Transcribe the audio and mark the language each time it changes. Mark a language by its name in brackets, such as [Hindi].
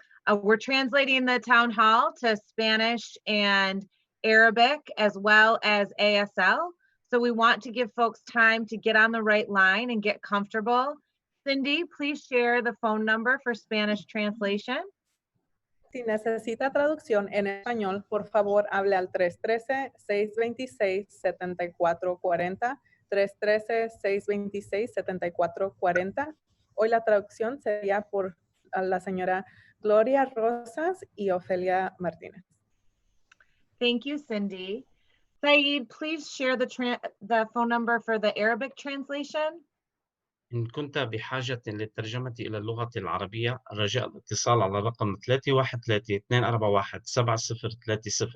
[English] We're translating the town hall to Spanish and Arabic as well as ASL. So we want to give folks time to get on the right line and get comfortable. Cindy, please share the phone number for Spanish translation. [Spanish] Si necesita traducción en español, por favor hable al 313-626-7440, 313-626-7440. Hoy la traducción sería por la señora Gloria Rosas y Ofelia Martínez. [English] Thank you, Cindy. Saeed, please share the phone number for the Arabic translation. [Arabic] إن كنت بحاجة للترجمة إلى اللغة العربية، رجاء الاتصال على الرقم 313-241-7030.